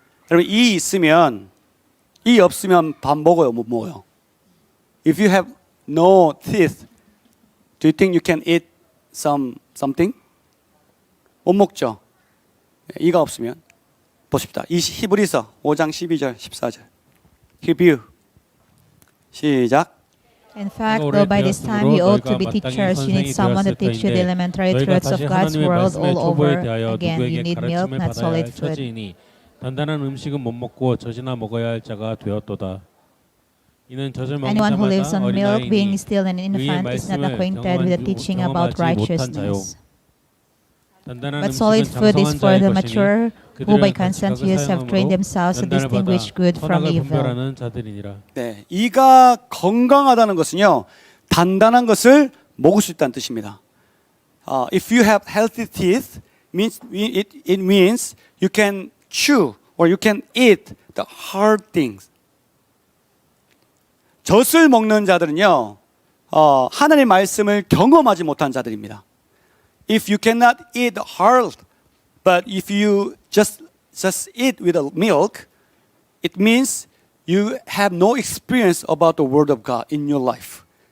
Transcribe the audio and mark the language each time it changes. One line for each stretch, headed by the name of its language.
Korean: 여러분, 이 있으면, 이 없으면 밥 먹어요, 못 먹어요?
English: If you have no teeth, do you think you can eat something?
Korean: 못 먹죠. 이가 없으면 보십시다. 이 히브리서 5장 12절 14절. 히브리 시작.
English: In fact, though by this time you ought to be teachers, you need someone to teach you the elementary truths of God's world all over again. You need milk, not solid food.
Korean: 단단한 음식은 못 먹고 젖이나 먹어야 할 자가 되었도다. 이는 젖을 먹는
English: Anyone who lives
Korean: 자마다
English: on milk, being
Korean: 어린아이니
English: still an infant, is not acquainted with the teaching about righteousness. But solid food is for the mature, who by constant use have trained themselves to distinguish good from evil.
Korean: 네, 이가 건강하다는 것은요, 단단한 것을 먹을 수 있다는 뜻입니다.
English: If you have healthy teeth, it means you can chew or you can eat the hard things.
Korean: 젖을 먹는 자들은요, 하나님의 말씀을 경험하지 못한 자들입니다.
English: If you cannot eat hard, but if you just eat with the milk, it means you have no experience about the Word of God in your life.